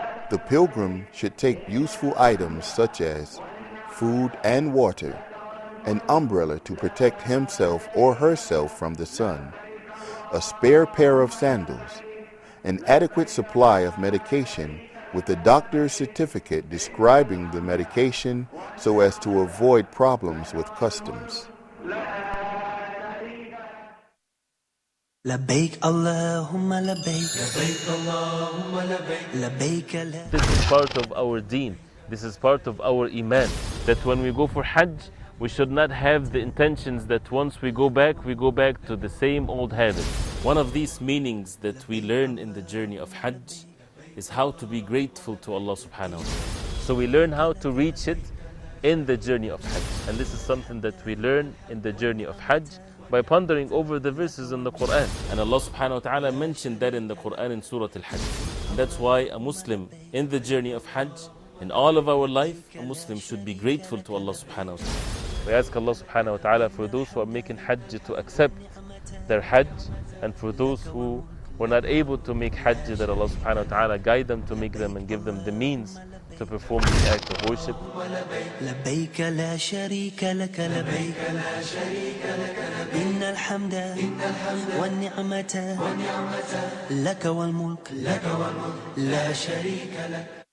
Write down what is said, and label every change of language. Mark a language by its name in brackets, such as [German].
[English] The pilgrim should take useful items such as food and water, an umbrella to protect himself or herself from the sun, a spare pair of sandals, an adequate supply of medication with a doctor's certificate describing the medication so as to avoid problems with customs. [Arabic] لبيك اللهم لبيك لبيك اللهم لبيك لبيك لا. [English] This is part of our deen. This is part of our iman. That when we go for Hajj, we should not have the intentions that once we go back to the same old habits. One of these meanings that we learn in the journey of Hajj is how to be grateful to Allah subhanahu wa ta'ala. So we learn how to reach it in the journey of Hajj. And this is something that we learn in the journey of Hajj by pondering over the verses in the Quran. And Allah subhanahu wa ta'ala mentioned that in the Quran in Surah Al-Hajj. And that's why a Muslim in the journey of Hajj, in all of our life, a Muslim should be grateful to Allah subhanahu wa ta'ala. We ask Allah subhanahu wa ta'ala for those who are making Hajj to accept their Hajj, and for those who were not able to make Hajj, that Allah subhanahu wa ta'ala guide them to make them and give them the means to perform the act of worship. [Arabic] لبيك لا شريك لك لبيك لا شريك لك إن الحمد والنعمة لك والملك لا شريك لك.